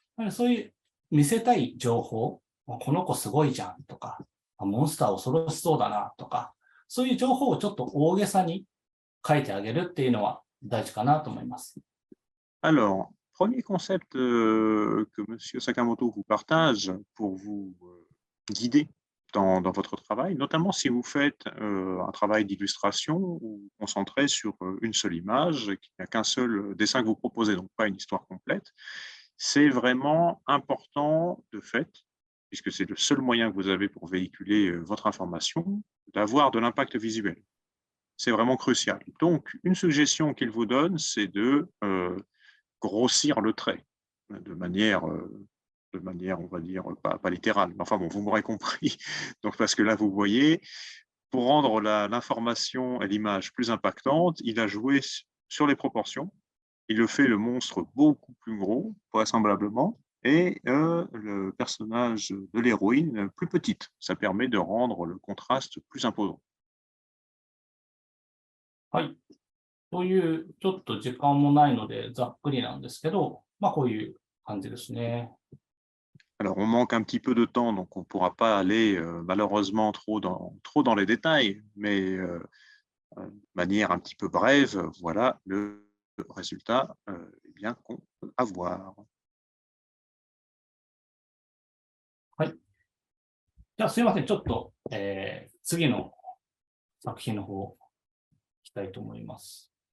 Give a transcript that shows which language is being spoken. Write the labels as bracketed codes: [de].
[ja] そういう見せたい情報、この子すごいじゃんとか、モンスター恐ろしそうだなとか、そういう情報をちょっと大げさに書いてあげるっていうのは大事かなと思います。 [fr] Alors, premier concept que M. Sakamoto vous partage pour vous guider dans votre travail, notamment si vous faites un travail d'illustration ou concentré sur une seule image, qui n'a qu'un seul dessin que vous proposez, donc pas une histoire complète, c'est vraiment important de fait puisque c'est le seul moyen que vous avez pour véhiculer votre information, d'avoir de l'impact visuel. C'est vraiment crucial. Donc, une suggestion qu'il vous donne, c'est de grossir le trait de manière, on va dire, pas littérale. Enfin bon, vous m'aurez compris. Donc, parce que là, vous voyez, pour rendre l'information et l'image plus impactante, il a joué sur les proportions. Il le fait le monstre beaucoup plus gros, vraisemblablement, et le personnage de l'héroïne plus petite. Ça permet de rendre le contraste plus imposant. [ja] はい。という、ちょっと時間もないので、ざっくりなんですけど、まあ、こういう感じですね。 [fr] Alors, on manque un petit peu de temps, donc on ne pourra pas aller malheureusement trop dans les détails, mais de manière un petit peu brève, voilà le résultat eh bien, qu'on peut avoir. [ja] はい。じゃあ、すいません。ちょっと、次の作品の方、いきたいと思います。